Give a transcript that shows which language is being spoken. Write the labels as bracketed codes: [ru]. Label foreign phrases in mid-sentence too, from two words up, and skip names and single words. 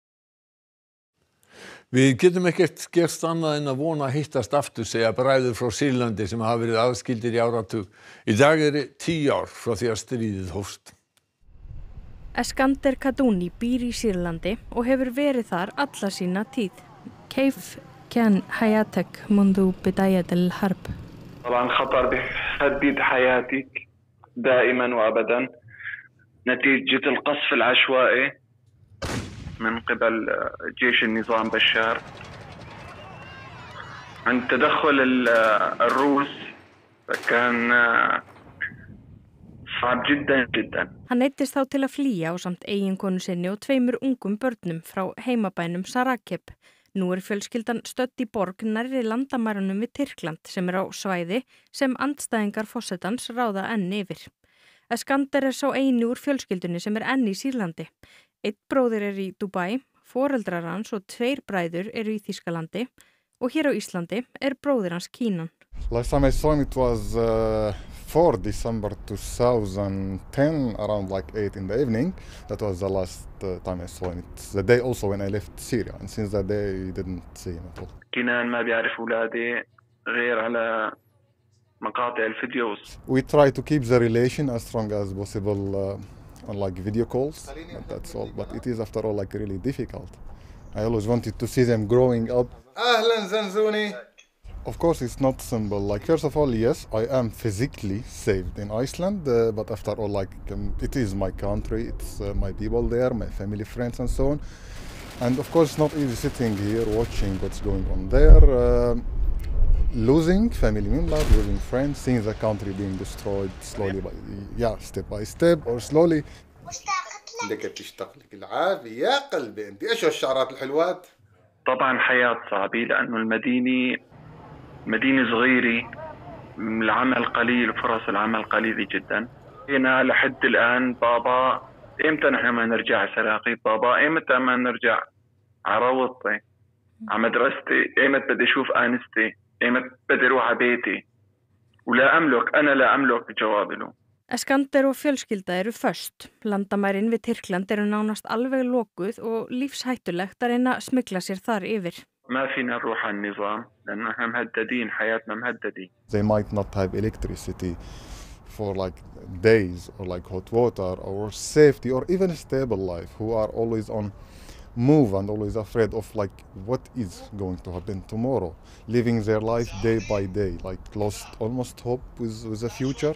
[is] Við getum ekkert gert annað en að vona að hittast aftur, segja bræður frá Sýrlandi sem hafa verið aðskildir í áratug. Í dag 10 ár frá því að stríðið hófst. Eskander Kaduni býr í Sýrlandi og hefur verið þar alla sína tíð. [ar] كيف كان حياتك منذ بداية الحرب؟ طبعا خطر بيهدد حياتك دائما وأبدا نتيجة القصف العشوائي من قبل جيش النظام بشار عند تدخل الروس كان صعب جدا جدا. [is] Hann neyddist þá til að flýja ásamt eiginkonu sinni og 2 ungum börnum frá heimabænum Sarakeb. Nú fjölskyldan stödd í borg nærri landamærunum við Tyrkland sem á svæði sem andstæðingar forsetans ráða enn yfir. Eskander sá eini úr fjölskyldunni sem enn í Sýrlandi. Einn bróðir í Dubai, foreldrar hans og 2 bræður í Þýskalandi og hér á Íslandi bróðir hans Kínan. [en] Last time I saw him it was 4 December 2010 around like 8 in the evening. That was the last time I saw him. It's the day also when I left Syria and since that day I didn't see him at all. [ar] كنان ما بيعرف أولادي غير على مقاطع الفيديوز. [en] We try to keep the relation as strong as possible on like video calls, and that's all. But it is after all like really difficult. I always wanted to see them growing up. [ar] أهلا زنزوني. [en] Of course, it's not simple. Like first of all, yes, I am physically saved in Iceland, but after all, like it is my country. It's my people there, my family, friends, and so on. And of course, it's not easy sitting here watching what's going on there. Losing family members, losing friends, seeing the country being destroyed slowly, step by step or slowly. [ar] عندك بتشتغل لك العافية يا قلبي انت ايش الشعرات الحلوات؟ طبعا حياة صعبة لأنه مدينة صغيرة العمل قليل وفرص العمل قليلة جدا. هنا لحد الآن بابا إمتى نحن ما نرجع سراقي؟ بابا إمتى ما نرجع على روضتي على مدرستي؟ إمتى بدي أشوف آنستي؟ إمتى بدي أروح على بيتي؟ أنا لا أملك جواب له. [is] Eskander og fjölskylda föst. Landamærin við Tyrkland nánast alveg lokuð og lífshættulegt að reyna að smygla sér þar yfir. [ar] ما فينا نروح على النظام لأن احنا مهددين حياتنا مهددة. [en] They might not have electricity for like days or like hot water or safety or even a stable life, who are always on move and always afraid of like what is going to happen tomorrow, living their life day by day, like lost almost hope with the future.